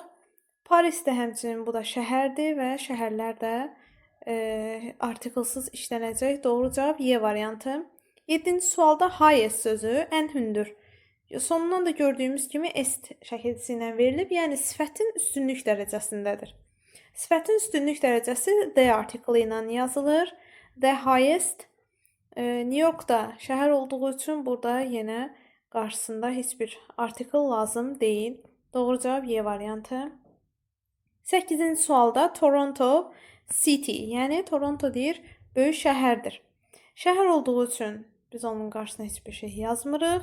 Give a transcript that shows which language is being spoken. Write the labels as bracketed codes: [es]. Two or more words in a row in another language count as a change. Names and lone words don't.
[az] Paris də həmçinin bu da şəhərdir və şəhərlər də artiklsız işlənəcək. Doğru cavab Y variantı. 7-ci sualda highest sözü ən hündür. Sonundan da gördüyümüz kimi est şəkilsi ilə verilib, yəni sifətin üstünlük dərəcəsindədir. Sifətin üstünlük dərəcəsi [en] the article [az] ilə yazılır. [en] The highest [az] New Yorkda şəhər olduğu üçün burada yenə qarşısında heç bir artikel lazım deyil. Doğru cavab Y variantı. 8-ci sualda Toronto City, yəni Toronto deyir, böyük şəhərdir. Şəhər olduğu üçün biz onun qarşısına heç bir şey yazmırıq.